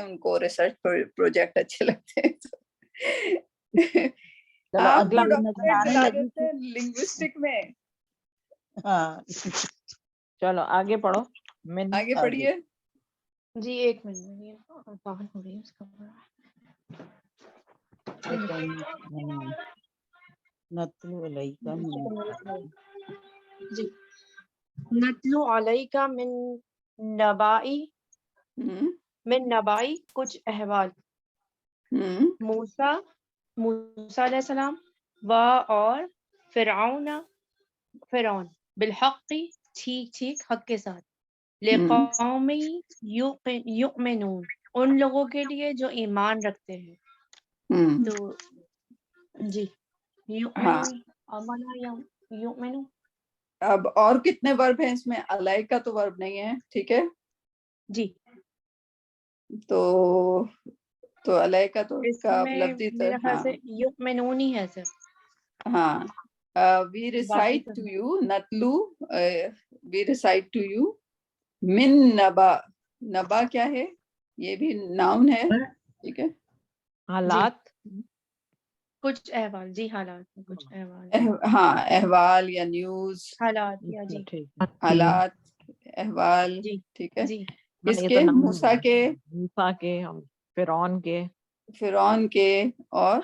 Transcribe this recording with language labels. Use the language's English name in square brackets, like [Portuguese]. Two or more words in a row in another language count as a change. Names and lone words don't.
[Urdu] ان کو ریسرچ پروجیکٹ اچھے لگتے ہیں. آپ اگلا کو ڈاکٹریٹ آنے دلا لگی دیتے ہیں لنگوسٹک میں. ہاں چلو آگے پڑھو. آگے پڑھیے. جی 1 منٹ باہر ہو رہی ہے اس کا. [Arabic] نتلو علیکا [Urdu] جی [Arabic] نتلو علیکا نبائی [Urdu] کچھ احوال. موسیٰ [Arabic] علیہ السلام [Urdu] و اور فرعون بالحق ٹھیک حق کے ساتھ. [Arabic] لقوم یؤمنون [Urdu] ان لوگوں کے لیے جو ایمان رکھتے ہیں. تو جی یؤمنون. اب اور کتنے ورب ہیں اس میں؟ علیکا تو ورب نہیں ہے. ٹھیک ہے. جی تو علیکا تو اس کا میں لفظی میرا خیال سے یؤمنون ہی ہے سر. ہاں. [English] we recite to you نتلو we recite to you [Arabic] من نبا. [Urdu] نبا کیا ہے؟ یہ بھی ناؤن ہے. ٹھیک ہے. حالات کچھ احوال. جی حالات کچھ احوال. ہاں احوال یا نیوز. حالات یا جی حالات احوال. جی ٹھیک ہے. جی کس کے؟ موسیٰ کے، فرعون کے اور